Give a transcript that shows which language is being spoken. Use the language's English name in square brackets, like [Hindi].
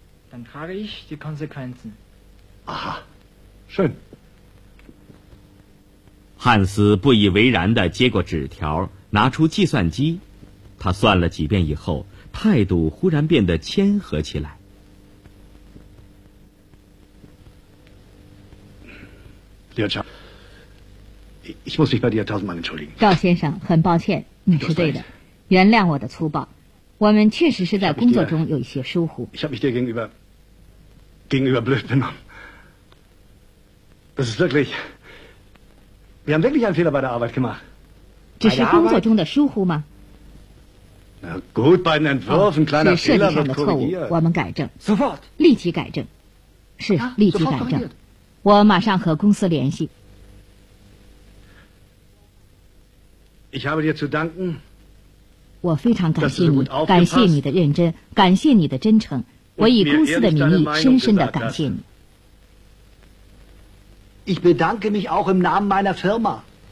[German] Dann trage ich die Konsequenzen. Aha, schön. [Chinese] 汉斯不以为然地接过纸条，拿出计算机，他算了几遍以后，态度忽然变得谦和起来。刘强。 [German] Ich muss mich bei dir tausendmal entschuldigen. [Chinese] 赵先生，很抱歉，你是对的，原谅我的粗暴。我们确实是在工作中有一些疏忽。 [German] Ich habe mich dir gegenüber blöd benommen. Das ist wirklich. Wir haben wirklich einen Fehler bei der Arbeit gemacht. [Chinese] 只是工作中的疏忽吗 [German] ？Na gut, bei den Entwürfen kleiner Fehler wird korrigiert. [Chinese] 我们改正 [German] ，sofort， [Chinese] 立即改正，是立即改正。我马上和公司联系。 [German] Ich habe dir zu danken, [Chinese] 我非常感谢你，感谢你的认真，感谢你的真诚。我以公司的名义深深地感谢你。 [German] Ich bedanke mich auch im Namen meiner Firma.